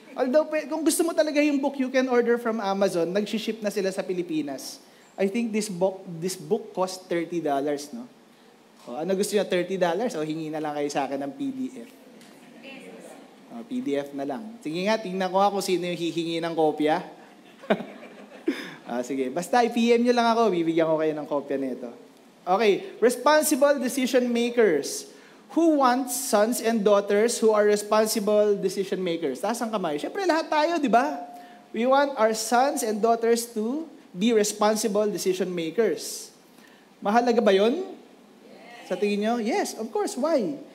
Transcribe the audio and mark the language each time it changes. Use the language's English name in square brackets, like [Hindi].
[Filipino] Although, kung gusto mo talaga yung book, [English] you can order from Amazon. [Filipino] Nag-ship na sila sa Pilipinas. [English] I think this book cost $30, no? [Filipino] Ano gusto niyo, $30? Hingi na lang kayo sa akin ng PDF. PDF na lang. Sige nga, tingnan ko kung sino yung hihingi ng kopya. Sige, basta i-PM nyo lang ako, bibigyan ko kayo ng kopya nito. [English] Okay, responsible decision makers. Who wants sons and daughters who are responsible decision makers? [Filipino] Taas ang kamay. Siyempre, lahat tayo, di ba? [English] We want our sons and daughters to be responsible decision makers. [Filipino] Mahalaga ba yun? Sa tingin nyo? [English] Yes, of course. Why?